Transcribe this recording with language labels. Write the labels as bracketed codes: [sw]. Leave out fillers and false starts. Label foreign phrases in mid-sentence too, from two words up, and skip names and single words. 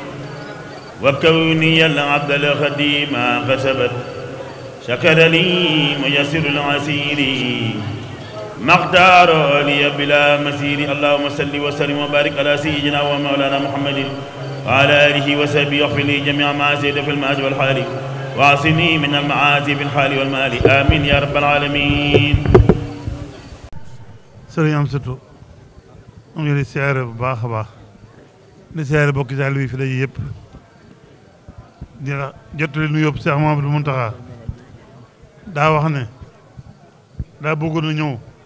[ar] وكوني العبد الخديم كسبت شكر لي ميسر العسير ما اختار لي بلا مسير اللهم صل وسلم وبارك على سيدنا ومولانا محمد وعلى آله وصحبه واغفر لي جميع ما زيد في الماء والحال واعصني من المعاصي في الحال والمال آمين يا رب العالمين. [wo] sëriñ Amsatou mu ngi lay siyaare bu baax a baax di siyaare bokki taal bi fi daje yëpp di la jottali nu yóbbu Cheikh Mamadou Mountakha daa wax ne daa bëggoon a ñëw